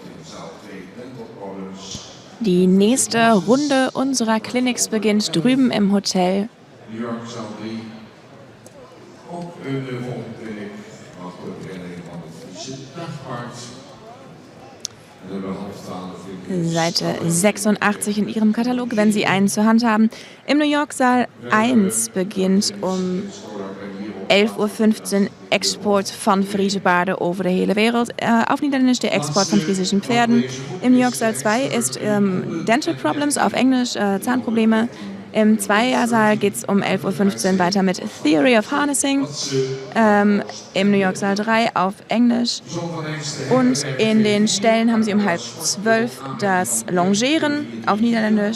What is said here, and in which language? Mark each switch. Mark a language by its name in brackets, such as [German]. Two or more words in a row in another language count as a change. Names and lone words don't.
[Dutch] In zaal 2 [English] Dental Problems. [German] Die nächste Runde unserer Clinics beginnt drüben im Hotel. [Dutch] New York, zaal 3. Ook de volgende clinic, wat de herinnering van het Friese dagpaard. En hebben we half 12 in [German] Seite 86 in Ihrem Katalog, wenn Sie einen zur Hand haben. Im New York Saal 1 beginnt um 11:15 Uhr [Dutch] Export van Friese paarden over de hele wereld. [German] Auf Niederländisch der Export von friesischen Pferden. Im New York Saal 2 ist [English] Dental Problems, [German] auf Englisch Zahnprobleme. Im Zweiersaal geht es um 11:15 Uhr weiter mit [English] Theory of Harnessing. [German] Im New York Saal 3 auf Englisch. Und in den Ställen haben Sie um 11:30 das Longieren auf Niederländisch.